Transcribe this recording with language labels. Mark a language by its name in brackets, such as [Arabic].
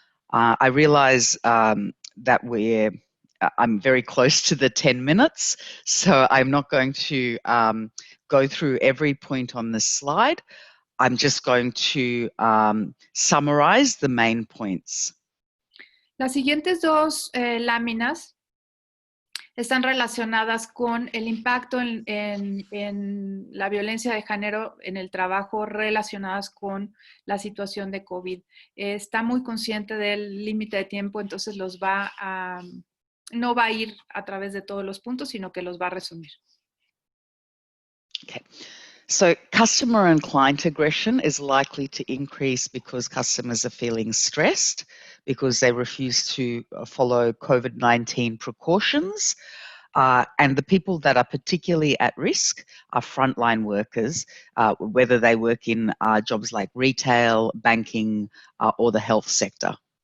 [English] I realise that I'm very close to the 10 minutes, so I'm not going to go through every point on this slide. I'm just going to summarise the main points. [Spanish] Las siguientes dos láminas están relacionadas con el impacto en la violencia de género en el trabajo relacionadas con la situación de COVID. Está muy consciente del límite de tiempo, entonces no va a ir a través de todos los puntos, sino que los va a resumir. [English] Okay. So customer and client aggression is likely to increase because customers are feeling stressed because they refuse to follow COVID-19 precautions. And the people that are particularly at risk are frontline workers, whether they work in jobs like retail, banking, or the health sector.